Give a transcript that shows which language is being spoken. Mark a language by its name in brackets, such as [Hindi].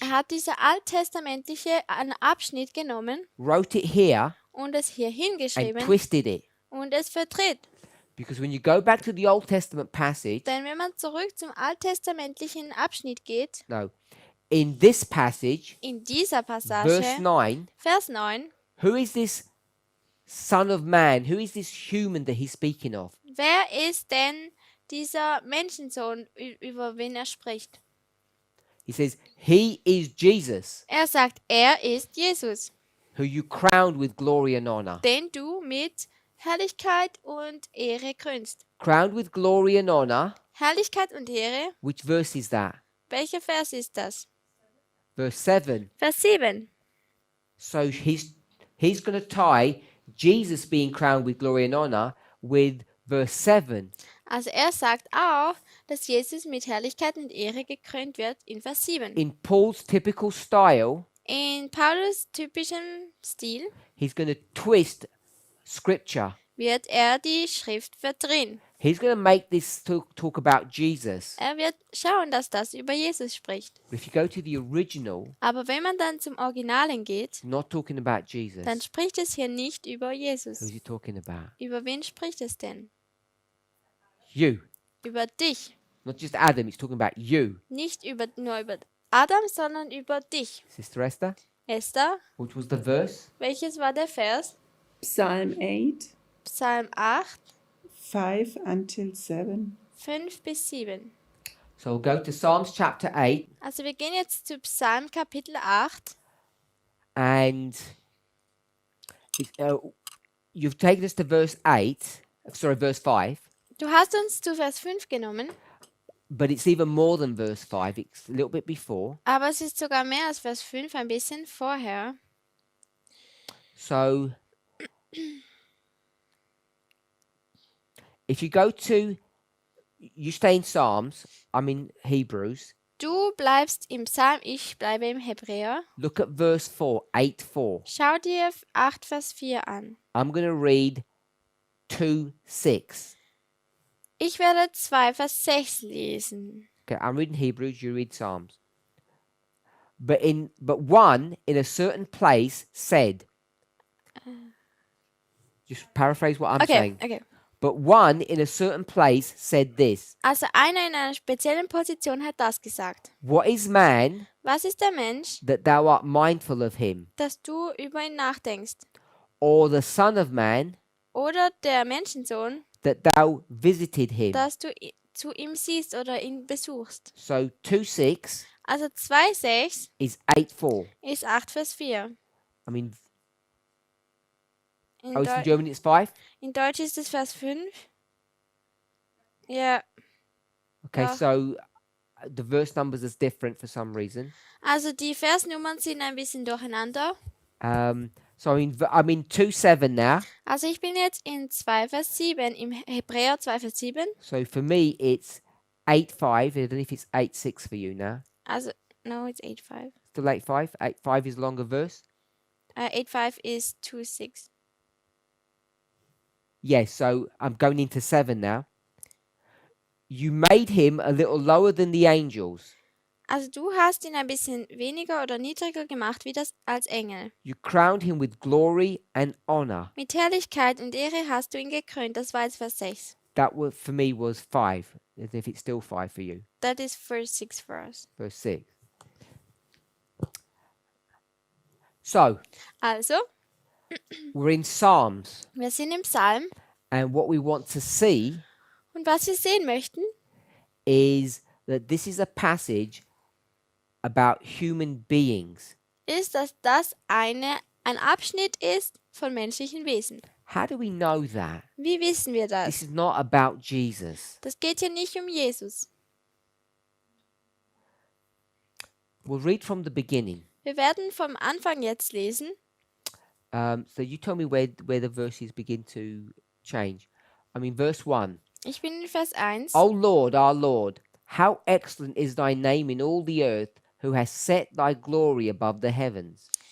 [German] er hat diese alttestamentliche Abschnitt genommen [English] wrote it here, [German] und es hier [English] and [German] hingeschrieben [English] twisted it. [German] und es verdreht. [English] Because when you go back to the Old Testament passage, [German] Denn wenn man zurück zum alttestamentlichen Abschnitt geht, [English] no, in this passage, [German] in dieser [English] verse [German] Passage, [English] 9, [German] Vers 9, [English] who is this Son of Man? Who is this human that he's speaking of? [German] wer ist denn dieser Menschensohn, über wen er spricht. [English] He says, He is Jesus, [German] Er sagt, er ist Jesus, [English] who you crowned with glory and honor. [German] den du mit Herrlichkeit und Ehre krönst. [English] Crowned with glory and honor. [German] Herrlichkeit und Ehre, [English] Which verse is that? [German] welcher Vers ist das? [English] Verse 7. [German] Vers 7. [English] So he's going to tie Jesus being crowned with glory and honor with verse 7. [German] Also er sagt auch, dass Jesus mit Herrlichkeit und Ehre gekrönt wird in Vers 7. [English] In Paul's typical style, [German] In Paulus typischem Stil [English] he's going to twist scripture. [German] wird er die Schrift verdrehen. [English] He's going to make this talk about Jesus. [German] Er wird schauen, dass das über Jesus spricht. [English] But if you go to the original, [German] Aber wenn man dann zum Originalen geht, [English] it's not talking about Jesus. [German] dann spricht es hier nicht über [English] Who's [German] Jesus. [English] he talking about? [German] Über wen spricht es denn? [English] You. [German] Über dich. [English] Not just Adam, it's talking about you. [German] Nicht nur über Adam, sondern über dich. [English] Sister Esther, [German] Esther, [English] which was the verse? [German] welches war der Vers? [English] Psalm 8, [German] Psalm 8, [English] 5 until 7. [German] 5 bis 7. [English] So we'll go to Psalms chapter 8 [German] Also wir gehen jetzt zu Psalm Kapitel 8. [English] and you've taken us to verse 5. [German] Du hast uns zu Vers 5 genommen, [English] But it's even more than verse 5. It's a little bit before. [German] aber es ist sogar mehr als Vers 5, ein bisschen vorher. [English] So if you go to, you stay in Psalms, I'm in Hebrews. [German] Du bleibst im Psalm, ich bleibe im Hebräer. [English] Look at verse 4, 8:4. [German] Schau dir 8 Vers 4 an. [English] I'm going to read 2:6. [German] Ich werde 2 Vers 6 lesen. [English] Okay, I'm reading Hebrews, you read Psalms. But one in a certain place said, just paraphrase what I'm saying. Okay. But one in a certain place said this, [German] Also einer in einer speziellen Position hat das gesagt. [English] What is man [German] Was ist der Mensch, [English] that thou art mindful of him? [German] dass du über ihn nachdenkst? [English] Or the Son of Man [German] Oder der Menschensohn, [English] that thou visited him? [German] dass du zu ihm siehst oder ihn besuchst. [English] So 2:6 [German] Also 2,6 [English] is 8:4. [German] ist 8 Vers 4. [English] I mean, [German] In, [English] it's in [German] Deu [English] German it's 5. [German] in Deutsch ist es Vers 5. Ja, [English] Okay, [German] Ja. [English] so the verse numbers is different for some reason. [German] also die Versnummern sind ein bisschen durcheinander. [English] So I'm in 2:7 now. [German] Also ich bin jetzt in 2 Vers 7, im Hebräer 2 Vers 7. [English] So for me it's 8:5. I don't know if it's 8:6 for you now. Also, no, it's 8,5. Still 8:5. 8:5 is longer verse. 8,5 is 2,6. Yes, so I'm going into 7 now. You made him a little lower than the angels. [German] Also du hast ihn ein bisschen weniger oder niedriger gemacht wie das als Engel. [English] You crowned him with glory and honor. [German] Mit Herrlichkeit und Ehre hast du ihn gekrönt. Das war jetzt Vers 6. [English] That for me was 5. As if it's still 5 for you. That is Vers 6 for us. Verse 6. So [German] Also, [English] we're in Psalms, [German] wir sind im Psalm [English] and what we want to see [German] und was wir sehen möchten, [English] is that this is a passage about human beings. [German] ist, dass das ein Abschnitt ist von menschlichen Wesen. [English] How do we know that? [German] Wie wissen wir [English] This [German] das? [English] is not about Jesus. [German] Das geht hier nicht um Jesus. [English] We'll read from the beginning. [German] Wir werden vom Anfang jetzt lesen. [English] So you tell me where the verses begin to change. I mean, verse 1. [German] Ich bin in Vers 1. [English] O Lord, our Lord, how excellent is thy name in all the earth, who has set thy glory above the heavens.